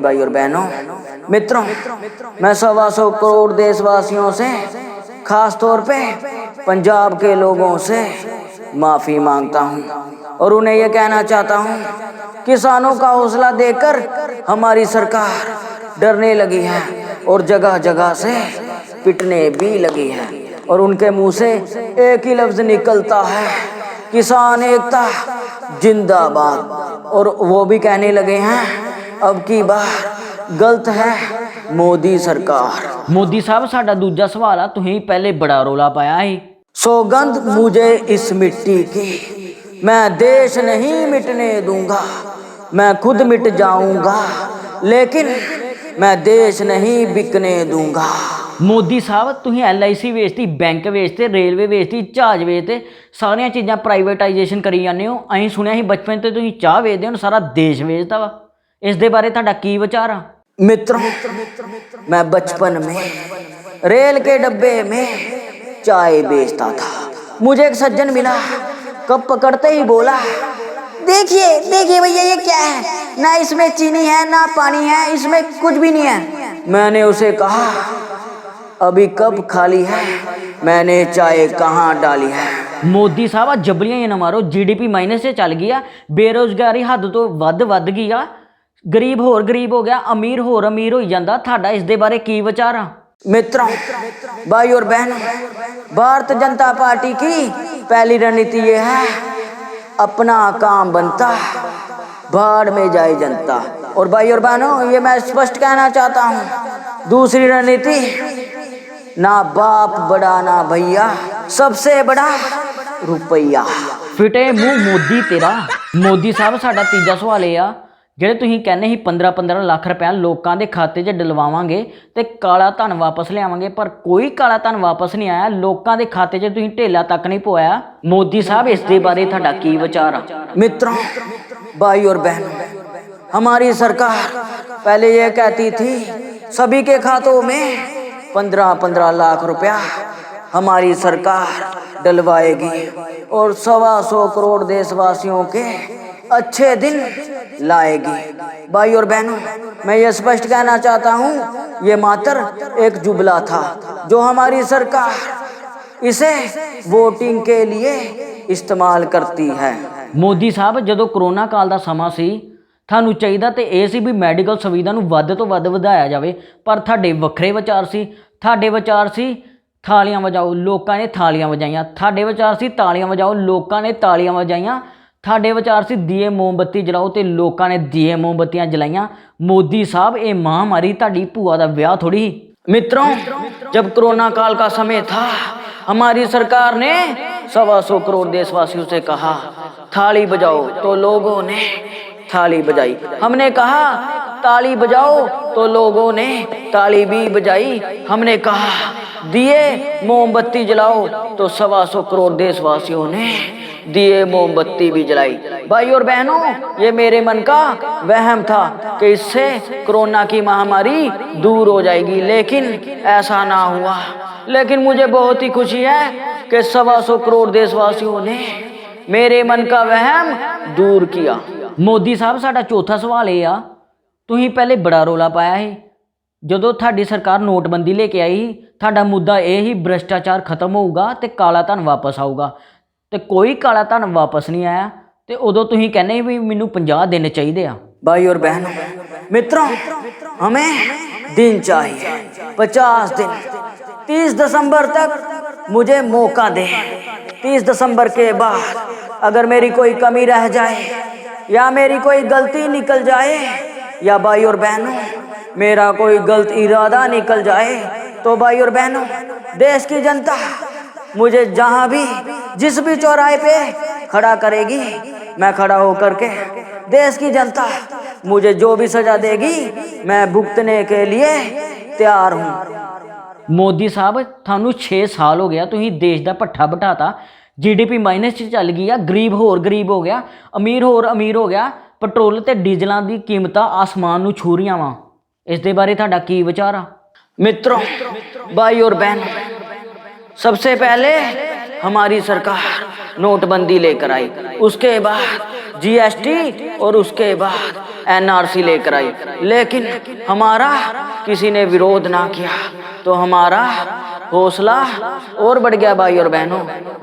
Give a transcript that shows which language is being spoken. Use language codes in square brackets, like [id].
[hi] भाई और बहनों, मित्रों, मैं 125 करोड़ देशवासियों से, खास तौर पे पंजाब के लोगों से माफ़ी मांगता हूँ और उन्हें ये कहना चाहता हूँ, किसानों का हौसला देकर हमारी सरकार डरने लगी है और जगह जगह से पिटने भी लगी है और उनके मुंह से एक ही लफ्ज़ निकलता है, किसान एकता जिंदाबाद। और वो भी कहने लगे हैं अब की बार गलत है मोदी सरकार। [pa] ਮੋਦੀ ਸਾਹਿਬ ਸਾਡਾ ਦੂਜਾ ਸਵਾਲ ਆ, ਤੁਸੀਂ ਪਹਿਲੇ ਬੜਾ ਰੌਲਾ ਪਾਇਆ ਸੀ। [hi] सौगंध मुझे इस मिट्टी की, मैं देश नहीं मिटने दूंगा, मैं खुद मिट जाऊंगा, लेकिन मैं देश नहीं बिकने दूंगा। [pa] ਮੋਦੀ ਸਾਹਿਬ ਤੁਸੀਂ LIC ਵੇਚਤੀ, ਬੈਂਕ ਵੇਚਤੇ, ਰੇਲਵੇ ਵੇਚਤੀ, ਜਹਾਜ਼ ਵੇਚਤੇ, ਸਾਰੀਆਂ ਚੀਜ਼ਾਂ ਪ੍ਰਾਈਵੇਟਾਈਜੇਸ਼ਨ ਕਰੀ ਜਾਂਦੇ ਹੋ। ਅਸੀਂ ਸੁਣਿਆ ਸੀ ਬਚਪਨ ਤੇ ਤੁਸੀਂ ਚਾਹ ਵੇਚਦੇ ਹੋ, ਸਾਰਾ ਦੇਸ਼ ਵੇਚਦਾ ਵਾ। ਇਸ ਦੇ ਬਾਰੇ ਤੁਹਾਡਾ ਕੀ ਵਿਚਾਰ ਆ? [hi] मित्रों, मैं बचपन में रेल के डब्बे में चाय बेचता था। मुझे एक सज्जन मिला, कप पकड़ते ही बोला, देखिए देखिए भैया ये क्या है, ना इसमें चीनी है ना पानी है, इसमें कुछ भी नहीं है। मैंने उसे कहा अभी कप खाली है, मैंने चाय कहाँ डाली है। [pa] ਮੋਦੀ ਸਾਹਿਬ ਆ ਜਬਲੀਆਂ ਹੀ ਨਾ ਮਾਰੋ, GDP ਮਾਈਨਸ 'ਚ ਚੱਲ ਗਈ ਆ, ਬੇਰੁਜ਼ਗਾਰੀ ਹੱਦ ਤੋਂ ਵੱਧ ਗਈ ਆ, ਗਰੀਬ ਹੋਰ ਗਰੀਬ ਹੋ ਗਿਆ, ਅਮੀਰ ਹੋਰ ਅਮੀਰ ਹੋਈ ਜਾਂਦਾ। ਤੁਹਾਡਾ ਇਸ ਦੇ ਬਾਰੇ ਕੀ ਵਿਚਾਰ ਆ? [hi] मित्रों, भाई और बहनों, भारत जनता पार्टी की पहली रणनीति ये है, अपना काम बनता भाड़ में जाए जनता। और भाई और बहनों, ये मैं स्पष्ट कहना चाहता हूँ, दूसरी रणनीति ना बाप बड़ा ना भैया, सबसे बड़ा रुपया। [pa] ਫਿਟੇ ਮੂੰਹ ਮੋਦੀ ਤੇਰਾ। ਮੋਦੀ ਸਾਹਿਬ ਸਾਡਾ ਤੀਜਾ ਸਵਾਲ ਇਹ ਆ, ਜਿਹੜੇ ਤੁਸੀਂ ਕਹਿੰਦੇ ਸੀ 15-15 ਲੱਖ ਰੁਪਇਆ ਲੋਕਾਂ ਦੇ ਖਾਤੇ 'ਚ ਡਲਵਾਵਾਂਗੇ ਤੇ ਕਾਲਾ ਧਨ ਵਾਪਸ ਲਿਆਵਾਂਗੇ, ਪਰ ਕੋਈ ਕਾਲਾ ਧਨ ਵਾਪਸ ਨਹੀਂ ਆਇਆ। ਲੋਕਾਂ ਦੇ ਖਾਤੇ 'ਚ ਤੁਸੀਂ ਢੇਲਾ ਤੱਕ ਨਹੀਂ ਪਵਾਇਆ। ਮੋਦੀ ਸਾਹਿਬ ਇਸ ਦੇ ਬਾਰੇ ਤੁਹਾਡਾ ਕੀ ਵਿਚਾਰ ਆ? [hi] मित्रों, भाई और बहनों, हमारी सरकार पहले ये कहती थी सभी के खातों में 15-15 लाख रुपया हमारी सरकार डलवाएगी और 125 करोड़ देशवासियों के अच्छे दिन लाएगी। भाई और बहनों, मैं ये स्पष्ट कहना चाहता हूँ, ये मात्र एक जुमला था जो हमारी सरकार इसे वोटिंग के लिए इस्तेमाल करती है। [pa] ਮੋਦੀ ਸਾਹਿਬ ਜਦੋਂ ਕਰੋਨਾ ਕਾਲ ਦਾ ਸਮਾਂ ਸੀ, ਤੁਹਾਨੂੰ ਚਾਹੀਦਾ ਤੇ ਇਹ ਸੀ ਵੀ ਮੈਡੀਕਲ ਸੁਵਿਧਾ ਨੂੰ ਵੱਧ ਤੋਂ ਵੱਧ ਵਧਾਇਆ ਜਾਵੇ, ਪਰ ਤੁਹਾਡੇ ਵੱਖਰੇ ਵਿਚਾਰ ਸੀ। ਤੁਹਾਡੇ ਵਿਚਾਰ ਸੀ ਥਾਲੀਆਂ ਵਜਾਓ, ਲੋਕਾਂ ਨੇ ਥਾਲੀਆਂ ਵਜਾਈਆਂ। ਤੁਹਾਡੇ ਵਿਚਾਰ ਸੀ ਤਾਲੀਆਂ ਵਜਾਓ, ਲੋਕਾਂ ਨੇ ਤਾਲੀਆਂ ਵਜਾਈਆਂ। ਤੁਹਾਡੇ ਵਿਚਾਰ ਸੀ ਦੀਏ ਮੋਮਬੱਤੀ ਜਲਾਓ ਤੇ ਲੋਕਾਂ ਨੇ ਦੀਏ ਮੋਮਬੱਤੀਆਂ ਜਲਾਈਆਂ। ਮੋਦੀ ਸਾਹਿਬ ਇਹ ਮਹਾਮਾਰੀ ਤੁਹਾਡੀ ਭੂਆ ਦਾ ਵਿਆਹ ਥੋੜੀ। [hi] मित्रों, जब कोरोना काल का समय था, हमारी सरकार ने 125 करोड़ देशवासियों से कहा थाली बजाओ, तो लोगों ने थाली बजाई। हमने कहा ताली बजाओ, तो लोगों ने ताली भी बजाई। हमने कहा दिए मोमबत्ती जलाओ, तो 125 करोड़ देशवासियों ने दिए मोमबत्ती भी जलाई। भाई और बहनों, ये मेरे मन का वहम था कि इससे कोरोना की महामारी दूर हो जाएगी, लेकिन ऐसा ना हुआ। लेकिन मुझे बहुत ही खुशी है कि 125 करोड़ देशवासियों ने मेरे मन का वहम दूर किया। [pa] ਮੋਦੀ ਸਾਹਿਬ ਸਾਡਾ ਚੌਥਾ ਸਵਾਲ ਇਹ ਆ, ਤੁਸੀਂ ਪਹਿਲੇ ਬੜਾ ਰੌਲਾ ਪਾਇਆ ਸੀ ਜਦੋਂ ਤੁਹਾਡੀ ਸਰਕਾਰ ਨੋਟਬੰਦੀ ਲੈ ਕੇ ਆਈ। ਤੁਹਾਡਾ ਮੁੱਦਾ ਇਹ ਹੀ ਭ੍ਰਿਸ਼ਟਾਚਾਰ ਖਤਮ ਹੋਊਗਾ ਤੇ ਕਾਲਾ ਧਨ ਵਾਪਸ ਆਊਗਾ, ਤੇ ਕੋਈ ਕਾਲਾ ਧਨ ਵਾਪਸ ਨਹੀਂ ਆਇਆ। ਤੇ ਉਦੋਂ ਤੁਸੀਂ ਕਹਿੰਦੇ ਵੀ ਮੈਨੂੰ 50 ਦਿਨ ਚਾਹੀਦੇ ਆ। [hi] भाई और बहनों, मित्रों, हमें दिन चाहिए 50 दिन, 30 दिसंबर तक मुझे मौका दे। 30 दिसंबर के बाद अगर मेरी कोई कमी रह जाए या मेरी कोई गलती निकल जाए या भाई और बहनों मेरा कोई गलत इरादा निकल जाए तो भाई और बहनों देश की जनता मुझे जहां भी जिस भी चौराहे पे खड़ा करेगी, मैं खड़ा होकर के देश की जनता मुझे जो भी सजा देगी मैं भुगतने के लिए तैयार हूं। [pa] ਮੋਦੀ ਸਾਹਿਬ ਤੁਹਾਨੂੰ 6 ਸਾਲ ਹੋ ਗਿਆ, ਤੁਸੀਂ ਦੇਸ਼ ਦਾ ਭੱਠਾ ਬਿਠਾਤਾ, GDP ਮਾਈਨਸ 'ਚ ਚੱਲ ਗਈ ਆ, ਗਰੀਬ ਹੋਰ ਗਰੀਬ ਹੋ ਗਿਆ, ਅਮੀਰ ਹੋਰ ਅਮੀਰ ਹੋ ਗਿਆ, ਪੈਟਰੋਲ ਤੇ ਡੀਜ਼ਲਾਂ ਦੀ ਕੀਮਤਾਂ ਆਸਮਾਨ ਨੂੰ ਛੂ ਰਹੀਆਂ ਵਾ। ਇਸ ਦੇ ਬਾਰੇ ਤੁਹਾਡਾ ਕੀ ਵਿਚਾਰ ਆ? [hi] मित्रों, भाई और बहन, सबसे पहले हमारी सरकार नोटबंदी लेकर आई, उसके बाद GST और उसके बाद NRC लेकर आई, लेकिन हमारा किसी ने विरोध ना किया तो हमारा हौसला और बढ़ गया भाई और बहनों।